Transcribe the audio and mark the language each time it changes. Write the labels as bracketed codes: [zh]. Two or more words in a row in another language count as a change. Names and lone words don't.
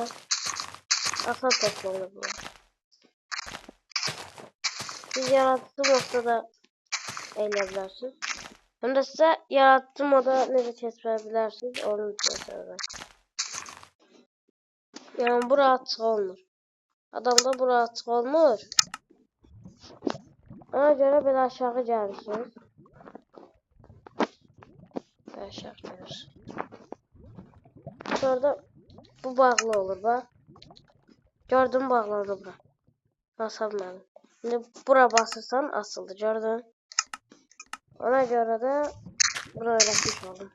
[tr] Asal toplamı bu. Siz yaratıcı noktada eğlenebilirsiniz. Hem de size yaratıcı moda necə keçirebilirsiniz onu göstereceğim. [az] Yani bura açıq olmur. Adamda bura açıq olmur. [tr] Ona göre bir aşağı gelirsiniz. Aşağı gelirsiniz. Sonra bu bağlı olur bak. Gördün bağlandı bura. Nasıl benim. Şimdi bura basırsan asıldı gördün. Ona göre de bunu öğretmiş oldum.